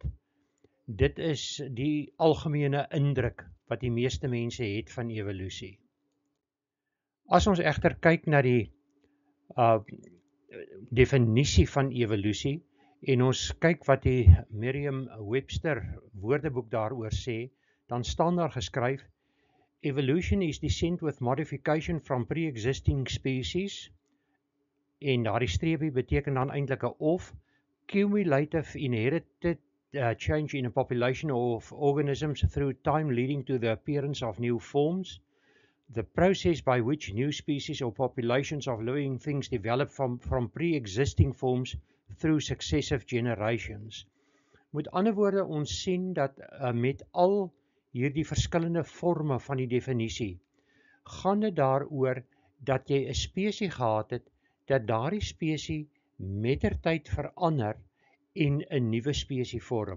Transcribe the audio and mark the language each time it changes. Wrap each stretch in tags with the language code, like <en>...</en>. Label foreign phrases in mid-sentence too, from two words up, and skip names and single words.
<af>Dit is die algemene indruk wat die meeste mense het van evolusie. As ons egter kyk na die definisie van evolusie, en ons kyk wat die Merriam-Webster woordeboek daaroor sê, dan staan daar geskryf:</af> <en>Evolution is descent with modification from pre-existing species,</en> <af>en daardie streepie beteken dan eintlik 'n of,</af> <en>cumulative inherited change in a population of organisms through time leading to the appearance of new forms, the process by which new species or populations of living things develop from pre-existing forms through successive generations.</en> <af>Met ander woorde, ons sien dat met al hierdie verskillende forme van die definisie, gaan dit daaroor dat jy 'n spesie gehad het, dat daardie spesie mettertyd verander en 'n nuwe spesie vorm.</af>